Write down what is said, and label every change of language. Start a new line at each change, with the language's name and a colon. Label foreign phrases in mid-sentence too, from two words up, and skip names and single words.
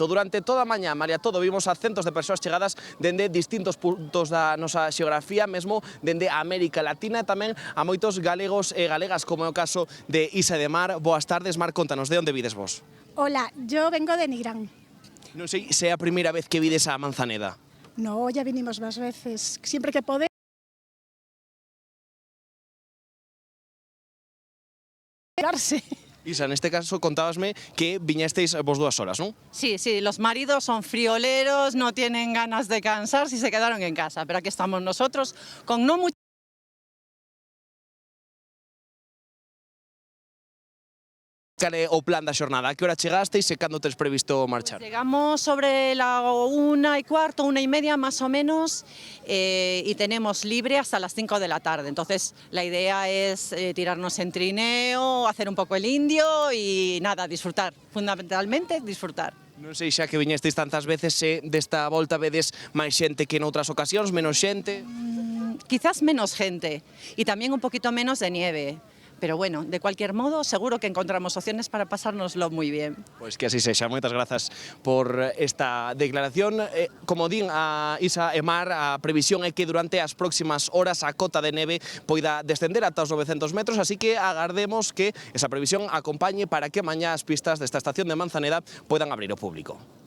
Galician: Durante toda a mañá, María Todo, vimos a centos de persoas chegadas dende distintos puntos da nosa xeografía, mesmo dende a América Latina, e tamén a moitos galegos e galegas, como é o caso de Isa e de Mar. Boas tardes, Mar, contanos, de onde vides vos?
Spanish: Hola, yo vengo de Nigrán.
Galician: Non sei se é a primeira vez que vides a Manzaneda.
Spanish: No, ya vinimos más veces. Siempre que podemos.
Galician: Isa, neste caso contábasme que viñesteis vos 2 horas, non?
Spanish: Sí, sí, los maridos son frioleros, no tienen ganas de cansarse y se quedaron en casa, pero aquí estamos nosotros con no mucho.
Galician: Cal é o plan da xornada? A que hora chegasteis e cando tes previsto marchar?
Spanish: Llegamos sobre la 1:15, 1:30 más o menos, y tenemos libre hasta las 5 de la tarde. Entonces la idea es tirarnos en trineo, hacer un poco el indio y nada, disfrutar, fundamentalmente disfrutar.
Galician: Non sei xa que viñesteis tantas veces se desta volta vedes máis xente que en outras ocasións, menos xente?
Spanish: Quizás menos gente y también un poquito menos de nieve. Pero bueno, de cualquier modo, seguro que encontramos opciones para pasárnoslo muy bien.
Galician: Pois que así sexa. Moitas grazas por esta declaración. Como din a Isa e Mar, a previsión é que durante as próximas horas a cota de neve poida descender ata os 900 metros, así que agardemos que esa previsión acompañe para que mañá as pistas desta estación de Manzaneda poidan abrir ao público.